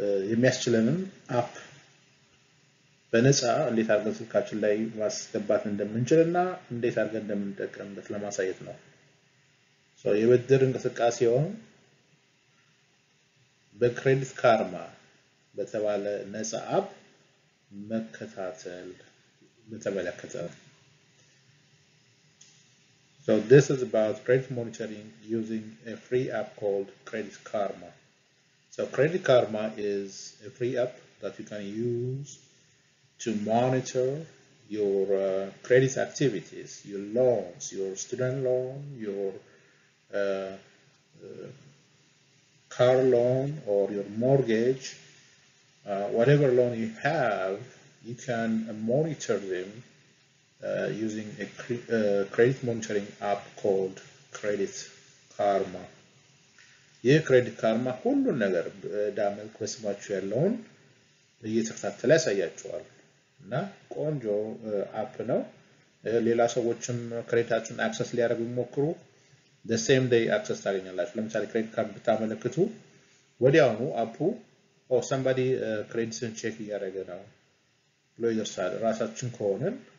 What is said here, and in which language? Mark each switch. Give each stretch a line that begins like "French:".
Amharic: የሚያስችለንን አፕ በነፃ እንዴት አድርገን ስልካችን ላይ ማስገባት እንደምንችልና እንዴት አድርገን እንደምንጠቀምበት ለማሳየት ነው። የብድር እንቅስቃሴውን በክሬዲት ካርማ በተባለ ነፃ አፕ መከታተል በተመለከተ ነው።
English: So this is about credit monitoring using a free app called Credit Karma. So Credit Karma is a free app that you can use to monitor your credit activities, your loans, your student loan, your car loan or your mortgage, whatever loan you have, you can monitor them using a credit monitoring app called Credit Karma.
Amharic: ይህ ክሬዲት ካርማ ሁሉን ነገር ዳመል ኮስማቹ ያለውን እየተከታተለ ያሳያችኋል እና ቆንጆ አፕ ነው። ሌላ ሰዎችም ክሬዲታችሁን አክሰስ ሊያደርጉ ይሞክሩ
English: the same day access
Amharic: ታገኛላችሁ። ለምሳሌ ክሬዲት ካርድ ብታመለክቱ ወዲያውኑ አፑ somebody ክሬዲትን ቼክ እያደረገ ነው ብሎ ይደርሳል። ራሳችን ከሆነን